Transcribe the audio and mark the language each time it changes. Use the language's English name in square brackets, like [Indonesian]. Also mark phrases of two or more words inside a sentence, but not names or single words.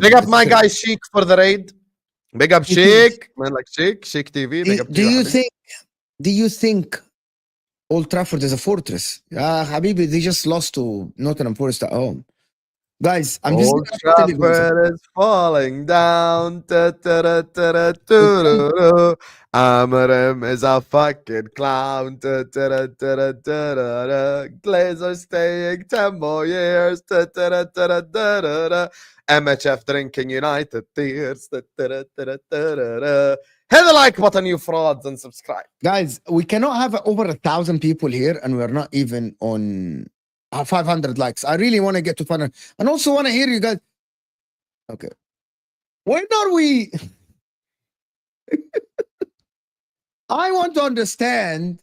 [English] Big up my guy Sheik for the raid. Big up Sheik. Man like Sheik TV. Do you think Old Trafford is a fortress? Habibi, they just lost to Nottingham Forest at home. Guys, I'm just Old gonna tell you guys. Trafford is falling down. Ta-ta-ra-ta-ra-ta-ra-ta. Amarim is a fucking clown. Ta-ta-ra-ta-ra-ta-ra-ra. Glazers staying 10 more years. Ta-ta-ra-ta-ra-ta-ra-ra. MHF drinking United tears. Ta-ta-ra-ta-ra-ta-ra-ra. Hit the like button, you frauds, and subscribe. Guys, we cannot have over 1,000 people here, and we're not even on 500 likes. I really want to get to 500, and also want to hear you guys. Okay, when are we? I want to understand.